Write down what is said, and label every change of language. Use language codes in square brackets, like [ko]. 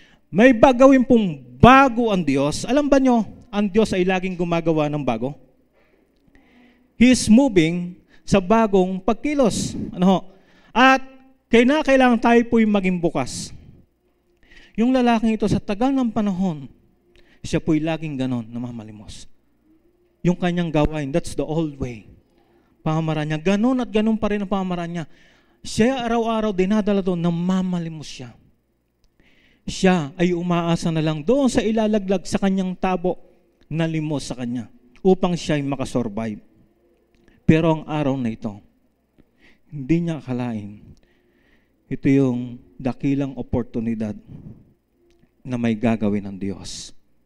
[tl] May gagawin pong bago ang Diyos. Alam ba nyo, ang Diyos ay laging gumagawa ng bago? [en] He is moving [tl] sa bagong pagkilos. At kailangan tayo po'y maging bukas. Yung lalaking ito sa tagal ng panahon, siya po'y laging ganon, namamalimos. Yung kanyang gawain, [en] that's the old way. [tl] Pamamaraan niya, ganon at ganon pa rin ang pamamaraan niya. Siya araw-araw dinadala doon, namamalimos siya. Siya ay umaasa na lang doon sa ilalaglag sa kanyang tabo na limos sa kanya upang siya ay makasurvive. Pero ang araw na ito, hindi niya akalain, ito yung dakilang oportunidad na may gagawin ng Diyos.